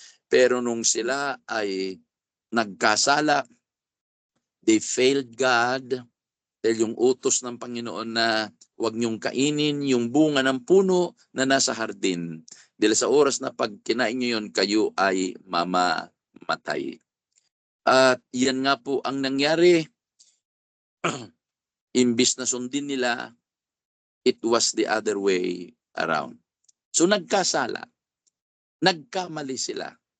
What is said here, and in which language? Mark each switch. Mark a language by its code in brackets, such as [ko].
[tl] Pero nung sila ay nagkasala, [en] they failed God [tl] dahil yung utos ng Panginoon na huwag niyong kainin yung bunga ng puno na nasa hardin. Dahil sa oras na pag kinain niyo yun, kayo ay mamamatay. At yan nga po ang nangyari. Imbis na sundin nila, [en] it was the other way around. [tl] So nagkasala, nagkamali sila.